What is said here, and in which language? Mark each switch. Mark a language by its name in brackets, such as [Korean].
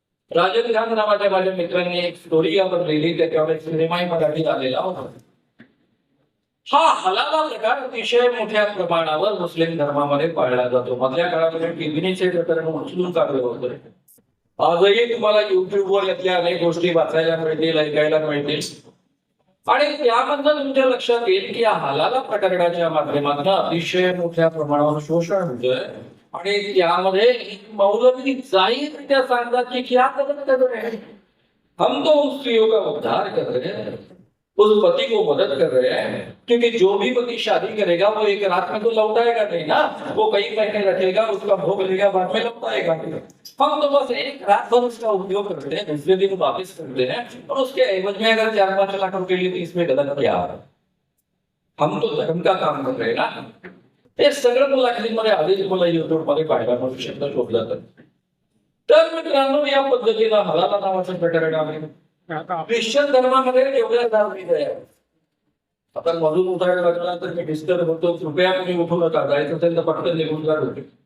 [Marathi] राजन खान नावाच्या माझ्या मित्रांनी एक स्टोरी यावर लिहिली, त्याच्यावर सिनेमाही मराठी आलेला होता. हा हलाला प्रकार अतिशय मोठ्या प्रमाणावर मुस्लिम धर्मामध्ये पाळला जातो. मधल्या काळामध्ये किडनीचे प्रकरण उचलून काढलं होतं. आजही तुम्हाला युट्यूबवर यातल्या अनेक गोष्टी वाचायला मिळतील, ऐकायला मिळतील. आणि त्यामधनं तुमच्या लक्षात येईल की या हलाला प्रकरणाच्या माध्यमातून अतिशय मोठ्या प्रमाणावर शोषण होतंय आणि त्यामध्ये मौलवी जाहीररित्या सांगतात की [Hindi] क्या मदद कर रहे हैं, हम तो उस स्त्रियों का उद्धार कर रहे हैं, उस पति को मदद कर रहे हैं, क्योंकि जो भी पति शादी करेगा वो एक रात में तो लौटाएगा नहीं ना, वो कई महीने रखेगा, उसका भोग लेगा, बाद में लौटाएगा नहीं। हम तो बस एक रात भर उसका उपयोग करते हैं, दूसरे दिन वापस करते हैं, और उसके एवज में अगर 4-5 लाख रुपए लिए तो इसमें गलत क्या है? हम तो धर्म का काम कर रहे हैं ना। [Marathi] हे सगळं मुलाखतींमध्ये आधीच मला युट्यूबमध्ये पाहायला मिळू शकतं, शोधलं तर मित्रांनो या पद्धतीनं हलाला नावाचं प्रकरण आहे। ख्रिश्चन धर्मामध्ये एवढ्या धार्मिक आहे। आता मधून उठायला लागला तर मी डिस्टर्ब होतो, कृपया तुम्ही उठू नका, जायचं असेल तर पटकन निघून जा होते।